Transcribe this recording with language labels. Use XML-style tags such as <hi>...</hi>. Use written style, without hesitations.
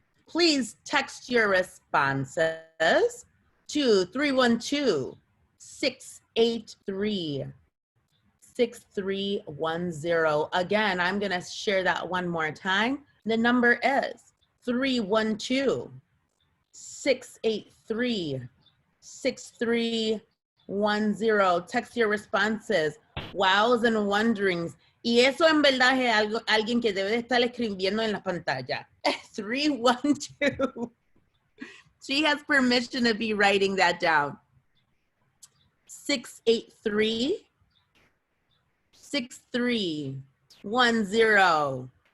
<en>Please text your responses to 312-683-6310. Again, I'm gonna share that one more time. The number is 312-683-6310. Text your responses, wows and wonderings.</en> <es>Y eso en verdad es algo, alguien que debe de estar escribiendo en la pantalla.</es> <en>312. She has permission to be writing that down. 683-6310.</en>